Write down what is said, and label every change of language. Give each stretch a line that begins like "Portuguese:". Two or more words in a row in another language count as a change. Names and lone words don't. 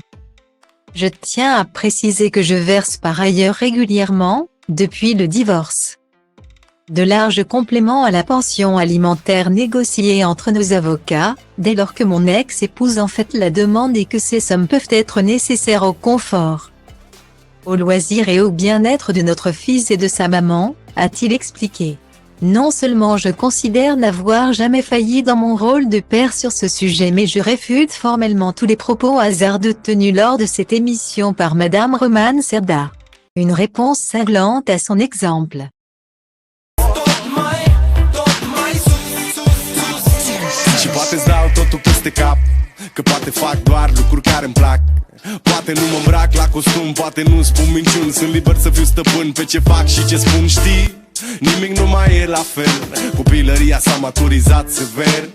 French: Je tiens à préciser que je verse par ailleurs régulièrement, depuis le divorce, de larges compléments à la pension alimentaire négociée entre nos avocats, dès lors que mon ex-épouse en fait la demande et que ces sommes peuvent être nécessaires au confort, au loisir et au bien-être de notre fils et de sa maman, a-t-il expliqué. Non seulement je considère n'avoir jamais failli dans mon rôle de père sur ce sujet mais je réfute formellement tous les propos hasardeux tenus lors de cette émission par Madame Roman Cerda. Une réponse cinglante à son exemple.
Romanian: Și poate-ți dau totul peste cap, că poate fac doar lucruri care-mi plac. Poate nu mă îmbrac la costum, poate nu spun minciuni. Sunt liber să fiu stăpân pe ce fac și ce spun, știi? Nimic nu mai e la fel, copilăria s-a maturizat sever.